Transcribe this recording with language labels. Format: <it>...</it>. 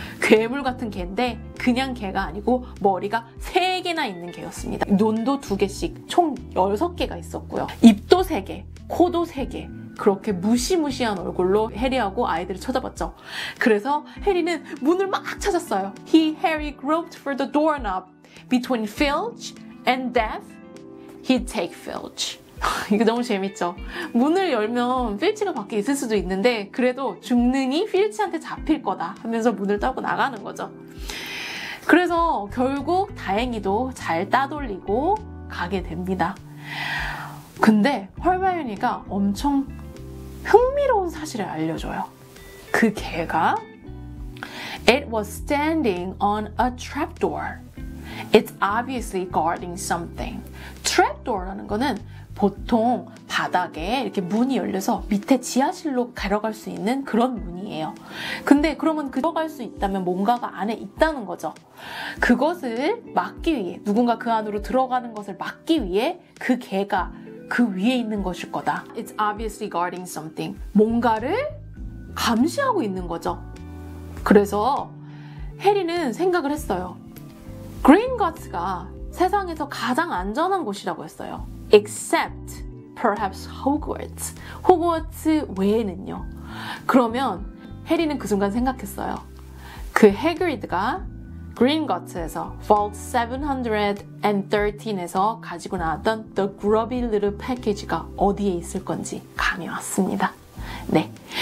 <ko>괴물 같은 개인데 그냥 개가 아니고 머리가 3개나 있는 개였습니다. 눈도 2개씩 총 6개가 있었고요. 입도 3개, 코도 3개. 그렇게 무시무시한 얼굴로 해리하고 아이들을 쳐다봤죠. 그래서 해리는 문을 막 찾았어요.</ko> <en>Harry groped for the doorknob. Between Filch and death, he'd take Filch.</en> <ko>이거 너무 재밌죠? 문을 열면 필치가 밖에 있을 수도 있는데 그래도 죽능이 필치한테 잡힐 거다 하면서 문을 따고 나가는 거죠. 그래서 결국 다행히도 잘 따돌리고 가게 됩니다. 근데 헐마이오니가 엄청 흥미로운 사실을 알려줘요. 그 개가</ko> <en>It was standing on a trapdoor. It's obviously guarding something.</en> <ko>trapdoor라는 거는 보통 바닥에 이렇게 문이 열려서 밑에 지하실로 들어갈 수 있는 그런 문이에요. 근데 그러면 들어갈 수 있다면 뭔가가 안에 있다는 거죠. 그것을 막기 위해, 누군가 그 안으로 들어가는 것을 막기 위해 그 개가 그 위에 있는 것일 거다.</ko> <en>It's obviously guarding something.</en> <ko>뭔가를 감시하고 있는 거죠. 그래서 해리는 생각을 했어요. 그린거츠가 세상에서 가장 안전한 곳이라고 했어요.</ko> <en>Except perhaps Hogwarts.</en> <ko>호그와트 외에는요. 그러면 해리는 그 순간 생각했어요. 그 해그리드가 그린거츠에서 Vault 713에서 가지고 나왔던 The Grubby Little Package가 어디에 있을 건지 감이 왔습니다. 네.</ko>